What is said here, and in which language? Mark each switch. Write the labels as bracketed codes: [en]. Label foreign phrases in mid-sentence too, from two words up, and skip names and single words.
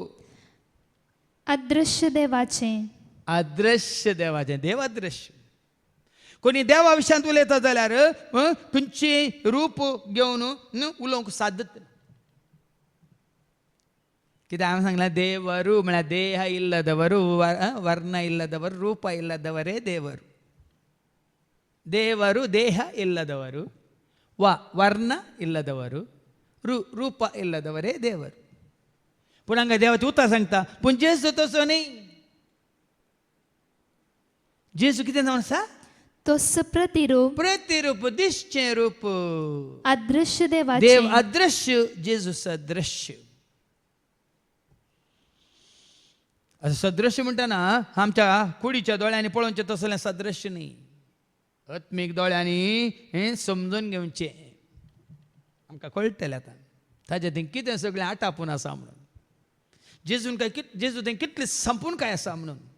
[kok] अदृश्य देवाचें अदृश्य देवाचें देव अदृश्य कोणी देवा विशयांत उलयता जाल्यार खंयचें रूप घेवन उलोवंक सादत ना कित्याक हांवें सांगलां देವರು म्हळ्यार [kn] ದೇಹ ಇಲ್ಲದವರು ವರ್ಣ ಇಲ್ಲದವರು ರೂಪ ಇಲ್ಲದವರೇ ದೇವರು ದೇವರು ದೇಹ ಇಲ್ಲದವರು ವರ್ಣ ಇಲ್ಲದವರು ರೂಪ ಇಲ್ಲದವರೇ ದೇವರು [kok] पूण हांगा देवाचें उतर सांगता पूण जेजू तसो न्ही जेजू कितें जावन आसा तोच प्रतिरूप प्रतिरूप दिसचें रूप अदृश्य देव देवाचे अदृश्य जेजू सदृश्य असं सदृश्य म्हणटाना आमच्या कुडीच्या दोळ्यांनी पळोवचें तसलें सदृश्य न्ही आत्मीक दोळ्यांनी हें समजून घेवचें आमकां कळटलें आतां ताजें थंय कितें सगळें आटापून आसा म्हणून जेजून काय जेजू थंय कितलें संपून काय आसा म्हणून